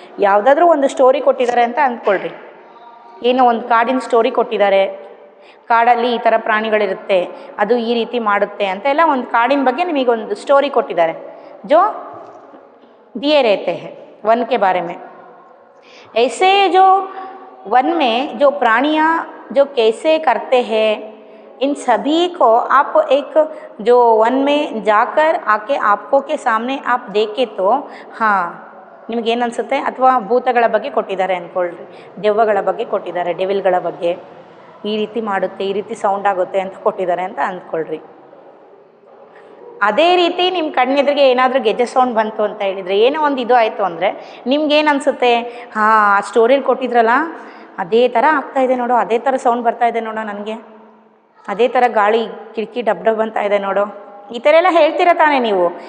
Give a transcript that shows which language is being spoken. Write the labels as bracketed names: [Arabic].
[Kannada] ಯಾವುದಾದ್ರೂ ಒಂದು ಸ್ಟೋರಿ ಕೊಟ್ಟಿದ್ದಾರೆ ಅಂತ ಅಂದ್ಕೊಳ್ರಿ, ಏನೋ ಒಂದು ಕಾಡಿನ ಸ್ಟೋರಿ ಕೊಟ್ಟಿದ್ದಾರೆ, ಕಾಡಲ್ಲಿ ಈ ಥರ ಪ್ರಾಣಿಗಳಿರುತ್ತೆ, ಅದು ಈ ರೀತಿ ಮಾಡುತ್ತೆ ಅಂತ ಎಲ್ಲ ಒಂದು ಕಾಡಿನ ಬಗ್ಗೆ ನಿಮಗೊಂದು ಸ್ಟೋರಿ ಕೊಟ್ಟಿದ್ದಾರೆ. [Hindi] जो दिए रहते हैं वन के बारे में, ऐसे जो वन में जो प्राणियाँ जो कैसे करते हैं, इन सभी को आप एक जो वन में जाकर आके आपको के सामने आप देखे तो हाँ [Kannada] ನಿಮಗೇನು ಅನಿಸುತ್ತೆ, ಅಥವಾ ಭೂತಗಳ ಬಗ್ಗೆ ಕೊಟ್ಟಿದ್ದಾರೆ ಅಂದ್ಕೊಳ್ರಿ, ದೆವ್ವಗಳ ಬಗ್ಗೆ ಕೊಟ್ಟಿದ್ದಾರೆ, ಡೆವಿಲ್ಗಳ ಬಗ್ಗೆ ಈ ರೀತಿ ಮಾಡುತ್ತೆ, ಈ ರೀತಿ ಸೌಂಡ್ ಆಗುತ್ತೆ ಅಂತ ಕೊಟ್ಟಿದ್ದಾರೆ ಅಂತ ಅಂದ್ಕೊಳ್ರಿ. ಅದೇ ರೀತಿ ನಿಮ್ಮ ಕಣ್ಣೆದುರಿಗೆ ಏನಾದರೂ ಗೆಜ್ಜೆ ಸೌಂಡ್ ಬಂತು ಅಂತ ಹೇಳಿದರೆ, ಏನೋ ಒಂದು ಇದು ಆಯಿತು ಅಂದರೆ ನಿಮ್ಗೇನು ಅನಿಸುತ್ತೆ, ಹಾಂ ಆ ಸ್ಟೋರಿಲಿ ಕೊಟ್ಟಿದ್ರಲ್ಲ ಅದೇ ಥರ ಆಗ್ತಾಯಿದೆ ನೋಡು, ಅದೇ ಥರ ಸೌಂಡ್ ಬರ್ತಾಯಿದೆ ನೋಡೋ ನನಗೆ, ಅದೇ ಥರ ಗಾಳಿ ಕಿಟಕಿ ಡಬ್ ಡಬ್ ಅಂತ ಇದೆ ನೋಡು, ಈ ಥರ ಎಲ್ಲ ಹೇಳ್ತೀರ ತಾನೇ ನೀವು.